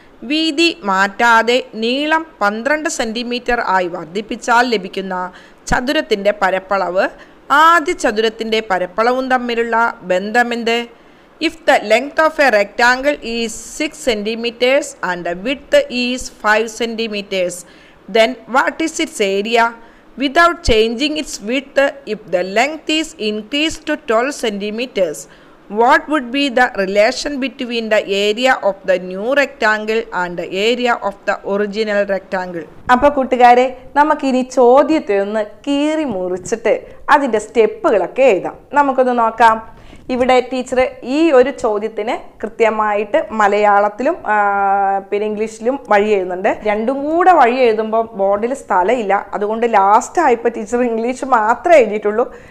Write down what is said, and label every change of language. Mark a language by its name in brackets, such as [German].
[Malayalam] വീതി മാറ്റാതെ നീളം 12 സെൻറ്റിമീറ്റർ ആയി വർദ്ധിപ്പിച്ചാൽ ലഭിക്കുന്ന ചതുരത്തിൻ്റെ പരപ്പളവ് ആദ്യ ചതുരത്തിൻ്റെ പരപ്പളവും തമ്മിലുള്ള ബന്ധമെന്ത്? [English] If the length of a rectangle is 6 centimetres and the width is 5 centimetres, then what is its area? Without changing its width, if the length is increased to 12 centimeters, what would be the relation between the area of the new rectangle and the area of the original rectangle? [Malayalam] അപ്പോൾ കൂട്ടുകാരെ, നമുക്കിനി ചോദ്യത്തെ ഒന്ന് കീറി മുറിച്ചിട്ട് അതിൻ്റെ സ്റ്റെപ്പുകളൊക്കെ എഴുതാം. നമുക്കൊന്ന് നോക്കാം. ഇവിടെ ടീച്ചർ ഈ ഒരു ചോദ്യത്തിന് കൃത്യമായിട്ട് മലയാളത്തിലും പിന്നെ ഇംഗ്ലീഷിലും വഴി എഴുതുന്നുണ്ട്. രണ്ടും കൂടെ വഴി എഴുതുമ്പോൾ ബോർഡിൽ സ്ഥലമില്ല. അതുകൊണ്ട് ലാസ്റ്റ് ആയപ്പോൾ ടീച്ചർ ഇംഗ്ലീഷ് മാത്രമേ എഴുതിയിട്ടുള്ളൂ.